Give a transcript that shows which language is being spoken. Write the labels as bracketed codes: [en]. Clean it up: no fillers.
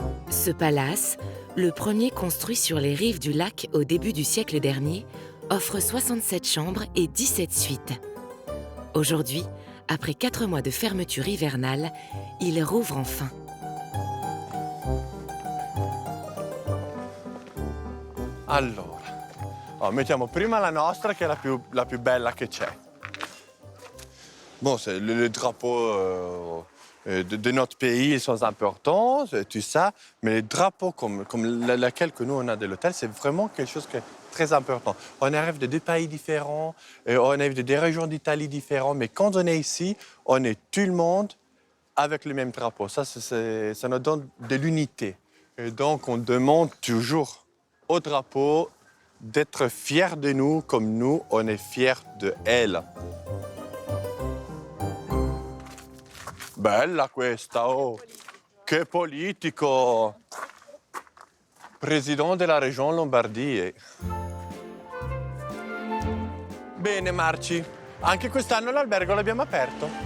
[fr] Ce palace, le premier construit sur les rives du lac au début du siècle dernier, offre 67 chambres et 17 suites. Aujourd'hui, après 4 mois de fermeture hivernale, il rouvre enfin. [it] Allora, mettiamo prima la nostra che è la più bella che c'è. [fr] Bon, les drapeaux de notre pays, ils sont importants, tout ça. Mais les drapeaux comme laquelle que nous, on a de l'hôtel, c'est vraiment quelque chose de très important. On arrive de 2 pays différents, et on arrive de 2 régions d'Italie différentes. Mais quand on est ici, on est tout le monde avec le même drapeau. Ça nous donne de l'unité. Et donc, on demande toujours au drapeau d'être fiers de nous comme nous, on est fiers de elle. [it] Bella questa, oh! Che politico! [fr] Président de la région Lombardie. [it] Bene, Marci. Anche quest'anno l'albergo l'abbiamo aperto.